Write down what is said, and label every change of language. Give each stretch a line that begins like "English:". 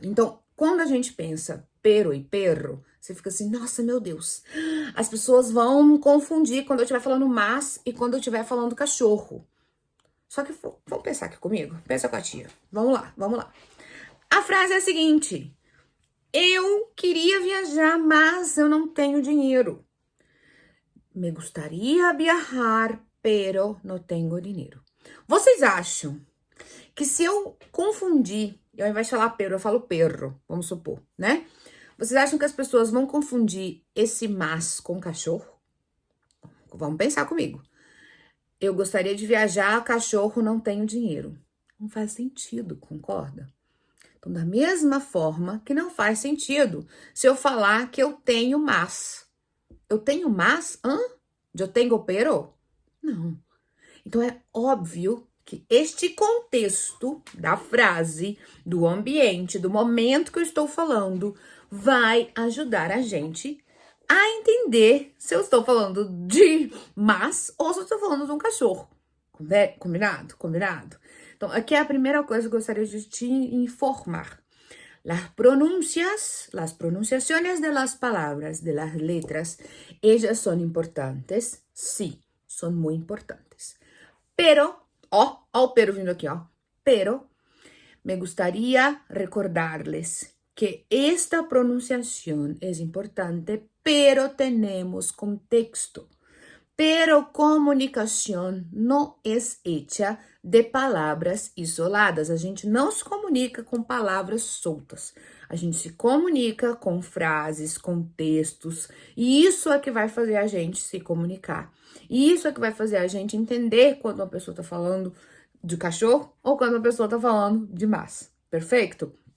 Portuguese: Então, quando a gente pensa pero e perro, você fica assim, nossa, meu Deus, as pessoas vão confundir quando eu estiver falando mas e quando eu estiver falando cachorro. Só que, vamos pensar aqui comigo? Pensa com a tia. Vamos lá, vamos lá. A frase é a seguinte, eu queria viajar, mas eu não tenho dinheiro.
Spanish: Me gustaría viajar, pero no tengo dinheiro.
Portuguese: Vocês acham que se eu confundir, ao invés de falar pero, eu falo perro, vamos supor, né? Vocês acham que as pessoas vão confundir esse mas com cachorro? Vamos pensar comigo. Eu gostaria de viajar, cachorro, não tenho dinheiro. Não faz sentido, concorda? Então, da mesma forma que não faz sentido se eu falar que eu tenho mas. Eu tenho mas? Eu tenho pero? Não. Então, é óbvio que este contexto da frase, do ambiente, do momento que eu estou falando, vai ajudar a gente a entender se eu estou falando de mas ou se eu estou falando de um cachorro. Combinado? Combinado? Então, aqui é a primeira coisa que eu gostaria de te informar.
Spanish: Las pronunciaciones de las palabras, de las letras, ellas son importantes? Sí, son muy importantes. Pero,
Portuguese: ó o pero vindo aqui, ó.
Spanish: Pero, me gustaría recordarles que esta pronunciación es importante, pero tenemos contexto.
Portuguese: Pero comunicação não é hecha de palavras isoladas. A gente não se comunica com palavras soltas. A gente se comunica com frases, com textos. E isso é que vai fazer a gente se comunicar. E isso é que vai fazer a gente entender quando uma pessoa está falando de cachorro ou quando uma pessoa está falando de massa. Perfeito?